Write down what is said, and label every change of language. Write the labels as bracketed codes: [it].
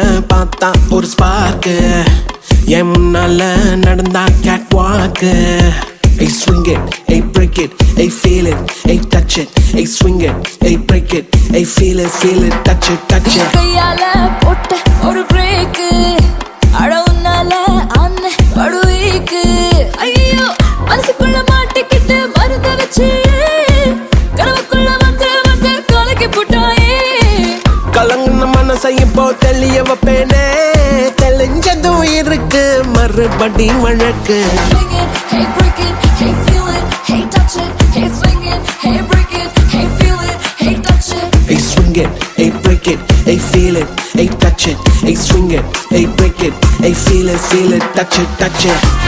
[ta] பார்த்தா ஒரு ஸ்பார்க்கு என் முன்னால நடந்தா கேட் வாக்கு. [en] Hey swing it, hey break it, hey feel it, hey touch it, hey swing it, hey break it, hey feel it, touch it, touch it. [ta] கையால போட்ட ஒரு break அடவுனால அன்ன படுவீக்கு. ஐயோ மனசுக்குள்ள மாட்டிக்கிட்டு மருந்த வச்சு கனவுக்குள்ள வந்து வந்து கலக்கி போட்டாயே. கலங்கின மனசை இப்போ தெளிய வைப்பேனே, தெளிஞ்சதும் இருக்கு மறுபடி வழக்கு. [en] Hey break it, hey feel it, hey touch it, hey swing it, hey break it, hey feel it, hey touch it. Hey swing it, hey break it, hey feel it, hey touch it, hey swing it, hey break it, hey feel it, touch it, touch it.